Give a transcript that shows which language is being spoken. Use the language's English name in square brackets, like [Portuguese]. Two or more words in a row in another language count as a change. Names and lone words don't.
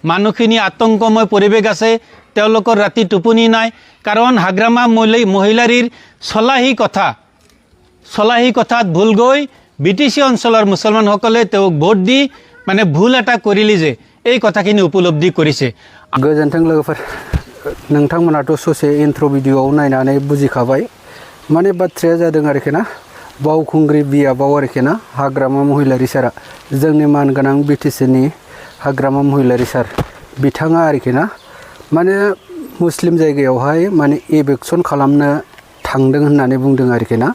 [Assamese] মানুহখিনি আতংকময় পৰিৱেশ আছে, তেওঁলোকৰ ৰাতি টোপনি নাই। কাৰণ হাগ্ৰামা মহিলাৰীৰ চলাহী কথাত ভুল গৈ BTC অঞ্চলৰ মুছলমানসকলে তেওঁক ভোট দি মানে ভুল এটা কৰিলে যে এই কথাখিনি উপলব্ধি কৰিছে। [Bodo] गोजोन्थों लोगोफोर, नोंथांमोनाथ' ससे [English] intro videoआव [Bodo] नायनानै बुजिखाबाय। माने बाथ्राया जादों आरोखि ना, बावखुंग्रि बियाबाव आरोखि ना, हाग्रामा महिलारी सारा जोंनि मानगोनां BTCनि हाग्रामा महिलारी सार बिथाङा आरोखि ना, माने मुस्लिम जायगायावहाय माने इभेक्सन खालामनो थांदों होननानै बुंदों आरोखि ना।